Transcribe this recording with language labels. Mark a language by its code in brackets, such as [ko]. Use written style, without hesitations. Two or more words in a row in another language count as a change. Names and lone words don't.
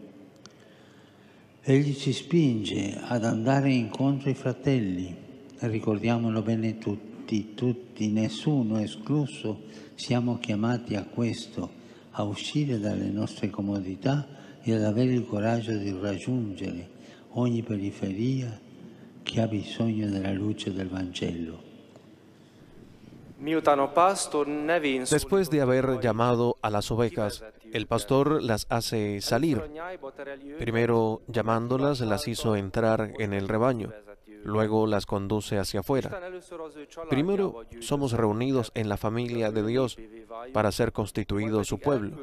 [it] Egli ci spinge ad andare incontro ai fratelli, e ricordiamolo bene tutti, nessuno escluso, siamo chiamati a questo, a uscire dalle nostre comodità e ad avere il coraggio di raggiungere ogni periferia che ha bisogno della luce del Vangelo. [es] Después de haber llamado a las ovejas, el pastor las hace salir. Primero, llamándolas, las hizo entrar en el rebaño. Luego las conduce hacia afuera. Primero, somos reunidos en la familia de Dios para ser constituido su pueblo.